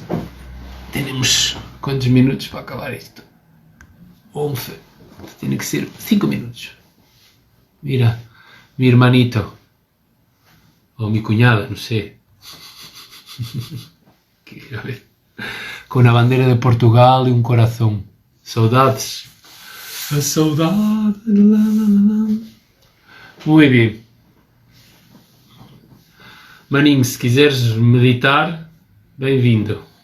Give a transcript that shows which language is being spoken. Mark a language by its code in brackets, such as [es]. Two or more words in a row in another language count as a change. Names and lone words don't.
[es] Tenemos, ¿cuántos minutos para acabar esto? 11. Tiene que ser 5 minutos. Mira, mi hermanito, o mi cuñada, no sé, a ver, con una bandera de Portugal y un corazón. [pt] Saudades. A saudade. [es] Muy bien. [pt] Maninho, se quiseres meditar, bem-vindo.